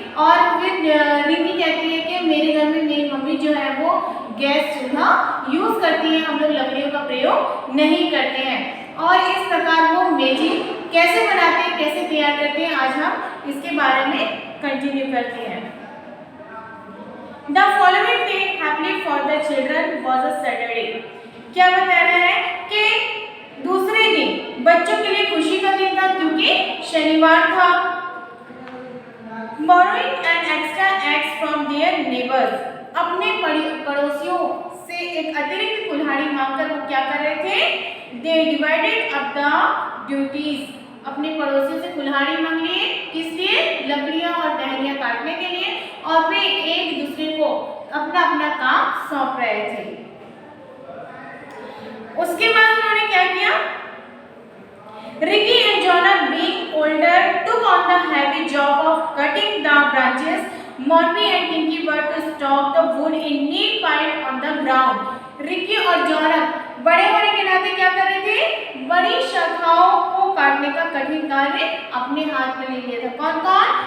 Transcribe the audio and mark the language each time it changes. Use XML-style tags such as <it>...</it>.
<hi>और फिर रिंकी कहती है कि मेरे घर में मेरी मम्मी जो है वो गैस चूल्हा यूज़ करती है, हम लोग लकड़ियों का प्रयोग नहीं करते हैं। और इस प्रकार वो मेजी कैसे बनाते हैं, कैसे तैयार करते हैं, आज हम इसके बारे में कंटिन्यू करते हैं।</hi> <en>The following day happily for the children was a Saturday.</en> <hi>क्या बता रहा है कि दूसरे दिन बच्चों के लिए खुशी का दिन था क्योंकि शनिवार था।</hi> <en>Borrowing an extra eggs from their neighbors.</en> <hi>अपने पड़ोसियों से एक अतिरिक्त कुल्हाड़ी मांगकर वो क्या कर रहे थे?</hi> <en>They divided up the duties.</en> <hi>अपने पड़ोसियों से कुल्हाड़ी मांग लिए, किस लिए? लकड़ियां और टहनियां काटने के लिए, और वे एक दूसरे को अपना अपना काम सौंप रहे थे। उसके बाद उन्होंने क्या किया?</hi> <en>Ricky and Jonah, being older, took on the heavy job of cutting the branches. Monty and Tinky were to stock the wood in neat pile on the ground.</en> <hi>Ricky और जॉनब बड़े होने के नाते क्या कर रहे थे? बड़ी शाखाओं को काटने का कठिन कार्य अपने हाथ में ले लिया था। कौन कौन?</hi>